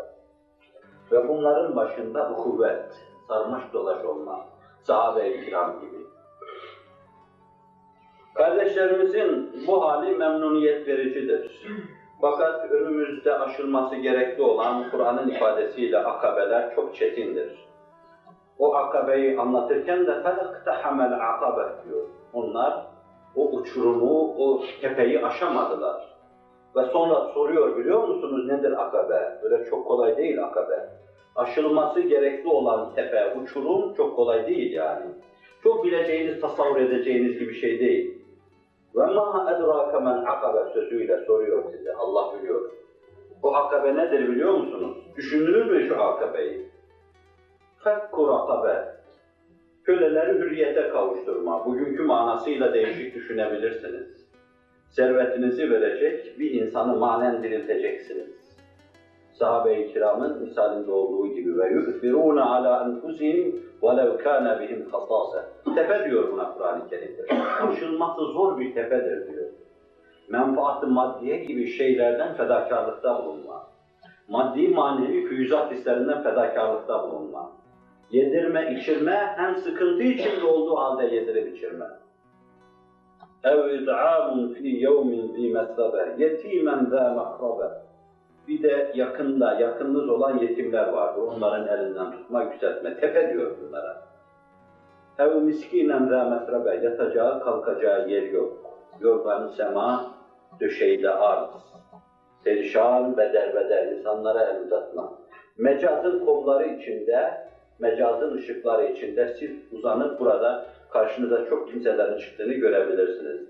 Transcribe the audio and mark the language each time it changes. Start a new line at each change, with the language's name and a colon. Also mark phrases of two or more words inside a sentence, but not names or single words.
Turkish: Ve bunların başında kuvvet, sarmaş dolaş olma, sahabe-i kiram gibi. Kardeşlerimizin bu hali memnuniyet vericidir. Fakat önümüzde aşılması gerekli olan Kur'an'ın ifadesiyle akabeler çok çetindir. O akabeyi anlatırken de
Arabic: فَلَقْتَحَمَ الْعَقَبَ
Turkish: diyor. Onlar o uçurumu, o tepeyi aşamadılar. Ve sonra soruyor, biliyor musunuz nedir akabe? Böyle çok kolay değil akabe. Aşılması gerekli olan tepe, uçurum çok kolay değil yani. Çok bileceğiniz, tasavvur edeceğiniz gibi şey değil.
Arabic: وَمَا اَدْرَاكَ مَنْ عَقَبَ
Turkish: sözüyle soruyor size, Allah biliyor. Bu akabe nedir biliyor musunuz? Düşündünüz mü şu akabeyi?
Arabic: فَكُّ رَقَبَ
Turkish: Köleleri hürriyete kavuşturma. Bugünkü manasıyla değişik düşünebilirsiniz. Servetinizi verecek bir insanı manen dirilteceksiniz. Sahabe-i kiramın misalinde olduğu gibi ve
Arabic: يُؤْثِرُونَ عَلَى أَنْفُسِهِمْ وَلَوْ كَانَ بِهِمْ خَصَاصَةٌ
Turkish: Tepe diyor buna Kur'an-ı Kerim'de. Aşılması zor bir tepedir diyor. Menfaat-ı maddiye gibi şeylerden fedakarlıkta bulunma. Maddi manevi füyüzat hislerinden fedakarlıkta bulunma. Yedirme, içirme, hem sıkıntı içinde olduğu halde yedirip içirme.
Arabic: اَوْ اِذْعَامٌ ف۪ي يَوْمٍ ذ۪ي مَسْرَبَ يَت۪يمًا ذَا مَقْرَبَ
Turkish: Bir de yakınınız olan yetimler vardır. Onların elinden tutma, yükseltme. Tepe diyor bunlara.
Arabic: اَوْ مِسْك۪ينًا ذَا مَسْرَبَ
Turkish: Yatacağı, kalkacağı yer yok. Yorganı sema, döşeği de arz. Perişan, beder insanlara el uzatma. Mecazın kolları içinde, mecazın ışıkları içinde siz uzanıp burada karşınıza çok kimselerin çıktığını görebilirsiniz.